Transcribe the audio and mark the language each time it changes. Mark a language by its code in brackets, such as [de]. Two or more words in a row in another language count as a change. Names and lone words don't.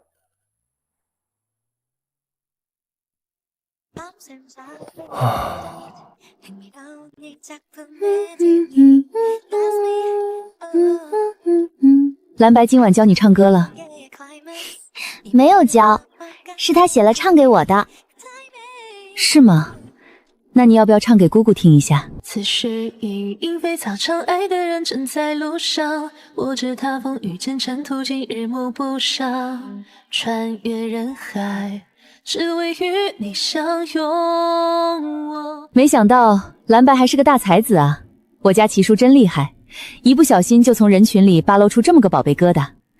[zh] 藍白今晚教你唱歌了？沒有教，是他寫了唱給我的。是嗎？那你要不要唱給姑姑聽一下？此時雨鶯飛草長，愛的人正在路上，我知他風雨兼程，途經日暮不賞，穿越人海，只為與你相擁。沒想到藍白還是個大才子啊！我家奇叔真厲害，一不小心就從人群裡扒露出這麼個寶貝疙瘩。